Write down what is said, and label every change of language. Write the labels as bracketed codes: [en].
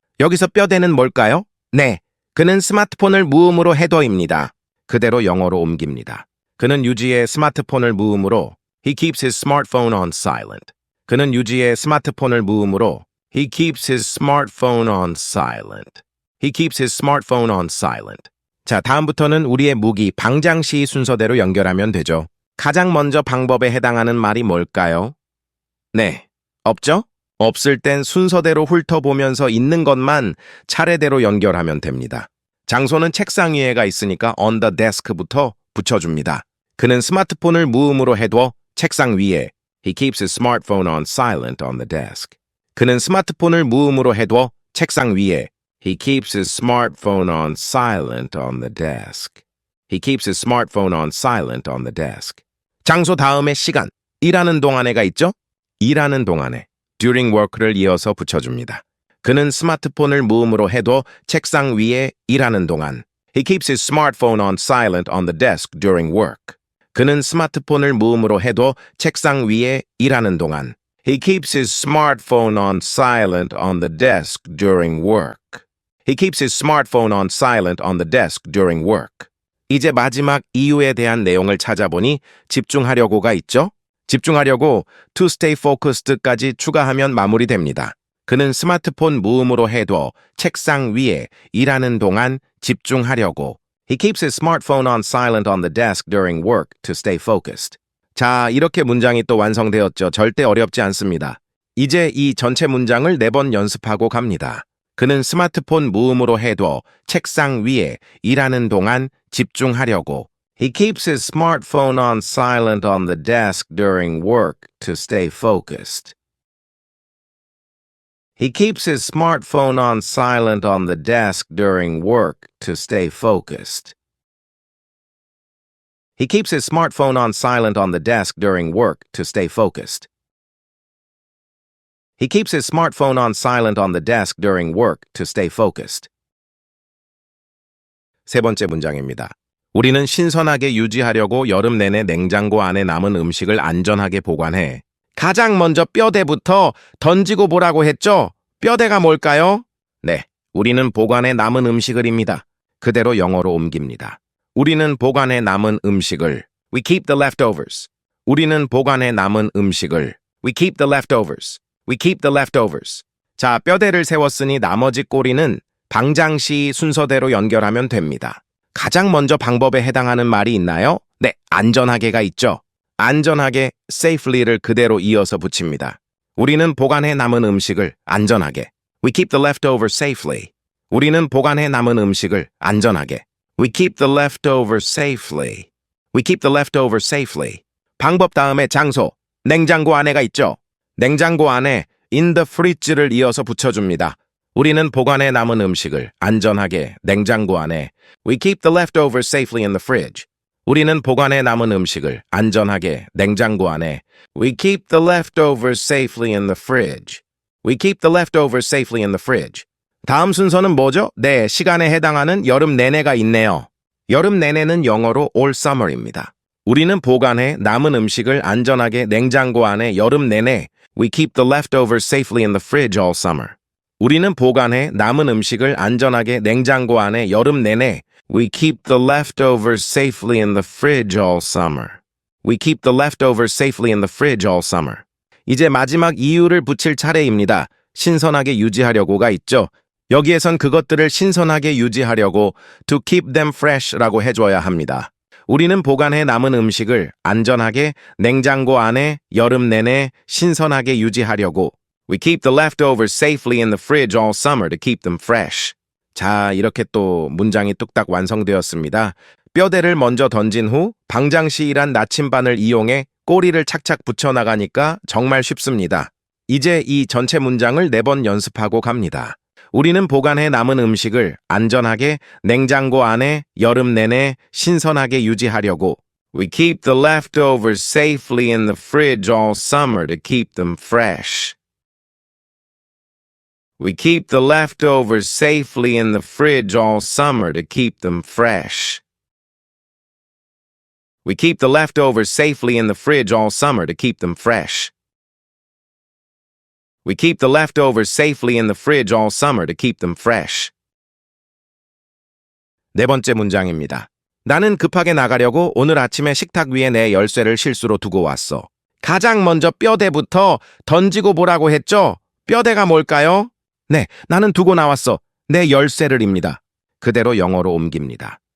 [ko] 여기서 뼈대는 뭘까요? 네, 그는 스마트폰을 무음으로 해둬입니다. 그대로 영어로 옮깁니다. 그는 유지해 스마트폰을 무음으로 [en] He keeps his smartphone on silent. [ko] 그는 유지의 스마트폰을 무음으로 [en] He keeps his smartphone on silent. He keeps his smartphone on silent. [ko] 자, 다음부터는 우리의 무기 방장시 순서대로 연결하면 되죠. 가장 먼저 방법에 해당하는 말이 뭘까요? 네, 없죠? 없을 땐 순서대로 훑어보면서 있는 것만 차례대로 연결하면 됩니다. 장소는 책상 위에가 있으니까 [en] on the desk [ko] 부터 붙여줍니다. 그는 스마트폰을 무음으로 해둬 책상 위에 [en] He keeps his smartphone on silent on the desk. [ko] 그는 스마트폰을 무음으로 해둬 책상 위에 [en] He keeps his smartphone on silent on the desk. He keeps his smartphone on silent on the desk. [ko] 장소 다음에 시간, 일하는 동안에가 있죠? 일하는 동안에 [en] during work [ko] 를 이어서 붙여줍니다. 그는 스마트폰을 무음으로 해둬 책상 위에 일하는 동안 [en] He keeps his smartphone on silent on the desk during work. [ko] 그는 스마트폰을 무음으로 해둬 책상 위에 일하는 동안 [en] He keeps his smartphone on silent on the desk during work. He keeps his smartphone on silent on the desk during work. [ko] 이제 마지막 이유에 대한 내용을 찾아보니 집중하려고가 있죠? 집중하려고 [en] to stay focused [ko] 까지 추가하면 마무리됩니다. 그는 스마트폰 무음으로 해둬 책상 위에 일하는 동안 집중하려고. [en] He keeps his smartphone on silent on the desk during work to stay focused. [ko] 자, 이렇게 문장이 또 완성되었죠. 절대 어렵지 않습니다. 이제 이 전체 문장을 4번 연습하고 갑니다. 그는 스마트폰 무음으로 해둬 책상 위에 일하는 동안 집중하려고. [en] He keeps his smartphone on silent on the desk during work to stay focused. He keeps his smartphone on silent on the desk during work to stay focused. He keeps his smartphone on silent on the desk during work to stay focused. He keeps his smartphone on silent on the desk during work to stay focused. [ko] 세 번째 문장입니다. 우리는 신선하게 유지하려고 여름 내내 냉장고 안에 남은 음식을 안전하게 보관해. 가장 먼저 뼈대부터 던지고 보라고 했죠? 뼈대가 뭘까요? 네, 우리는 보관해 남은 음식을입니다. 그대로 영어로 옮깁니다. 우리는 보관해 남은 음식을 [en] We keep the leftovers. [ko] 우리는 보관해 남은 음식을 [en] We keep the leftovers. We keep the leftovers. [ko] 자, 뼈대를 세웠으니 나머지 꼬리는 방장시 순서대로 연결하면 됩니다. 가장 먼저 방법에 해당하는 말이 있나요? 네, 안전하게가 있죠. 안전하게 safely를 그대로 이어서 붙입니다. 우리는 보관해 남은 음식을 안전하게 [en] We keep the leftovers safely. [ko] 우리는 보관해 남은 음식을 안전하게 [en] We keep the leftovers safely. We keep the leftovers safely. [ko] 방법 다음에 장소, 냉장고 안에가 있죠. 냉장고 안에 [en] in the fridge [ko] 를 이어서 붙여줍니다. 우리는 보관해 남은 음식을 안전하게 냉장고 안에 [en] We keep the leftovers safely in the fridge. [ko] 우리는 보관해 남은 음식을 안전하게 냉장고 안에 [en] We keep the leftovers safely in the fridge. We keep the leftovers safely in the fridge. [ko] 다음 순서는 뭐죠? 네, 시간에 해당하는 여름 내내가 있네요. 여름 내내는 영어로 [en] all summer [ko] 입니다. 우리는 보관해 남은 음식을 안전하게 냉장고 안에 여름 내내 [en] We keep the leftovers safely in the fridge all summer. [ko] 우리는 보관해 남은 음식을 안전하게 냉장고 안에 여름 내내 [en] We keep the leftovers safely in the fridge all summer. We keep the leftovers safely in the fridge all summer. [ko] 이제 마지막 이유를 붙일 차례입니다. 신선하게 유지하려고가 있죠. 여기에선 그것들을 신선하게 유지하려고 [en] to keep them fresh [ko] 라고 해줘야 합니다. 우리는 보관해 남은 음식을 안전하게 냉장고 안에 여름 내내 신선하게 유지하려고 [en] We keep the leftovers safely in the fridge all summer to keep them fresh. [ko] 자, 이렇게 또 문장이 뚝딱 완성되었습니다. 뼈대를 먼저 던진 후 방장시일한 나침반을 이용해 꼬리를 착착 붙여나가니까 정말 쉽습니다. 이제 이 전체 문장을 4번 연습하고 갑니다. 우리는 보관해 남은 음식을 안전하게 냉장고 안에 여름 내내 신선하게 유지하려고 [en] We keep the leftovers safely in the fridge all summer to keep them fresh. We keep the leftovers safely in the fridge all summer to keep them fresh. We keep the leftovers safely in the fridge all summer to keep them fresh. We keep the leftovers safely in the fridge all summer to keep them fresh. [ko] 네 번째 문장입니다. 나는 급하게 나가려고 오늘 아침에 식탁 위에 내 열쇠를 실수로 두고 왔어. 가장 먼저 뼈대부터 던지고 보라고 했죠? 뼈대가 뭘까요? 네, 나는 두고 나왔어. 내 열쇠를입니다. 그대로 영어로 옮깁니다.